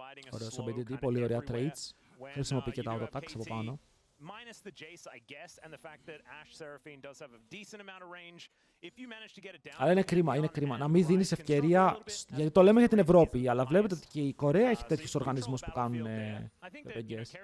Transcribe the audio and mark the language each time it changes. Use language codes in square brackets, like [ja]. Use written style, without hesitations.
[el] Ωραίος ο BDD, πολύ ωραία trades. Χρησιμοποιεί και τα auto-attacks από πάνω. [en] Minus the Jace, I guess, and the fact that Ash Seraphine does have a decent amount of range. If you manage to get it down. [el] Αλλά είναι κρίμα να μην δίνεις ευκαιρία, γιατί το λέμε για την Ευρώπη, αλλά βλέπετε ότι και η Κορέα έχει τέτοιους οργανισμούς που κάνουν PPGs.